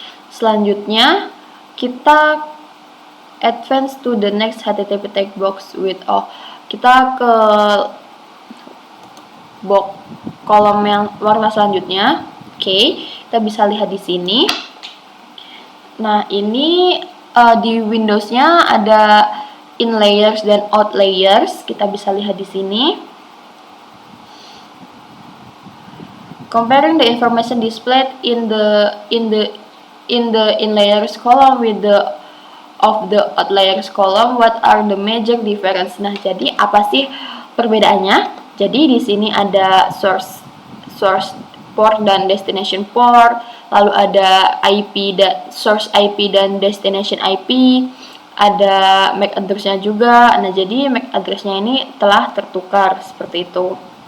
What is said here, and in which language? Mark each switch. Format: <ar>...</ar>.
<id>Selanjutnya, kita</id> <en>advance to the next HTTP tag box with</en> <id>kita ke box kolom yang warna selanjutnya. Oke, kita bisa lihat di sini. Nah, ini di Windows-nya ada in layers dan out layers. Kita bisa lihat di sini.</id> <en>Comparing the information displayed in the in layers column with the of the out layers column, what are the major difference?</en> <id>Nah, jadi apa sih perbedaannya? Jadi di sini ada source port dan destination port, lalu ada IP dan source IP dan destination IP, ada MAC address-nya juga. Nah, jadi MAC address-nya ini telah tertukar seperti itu.</id>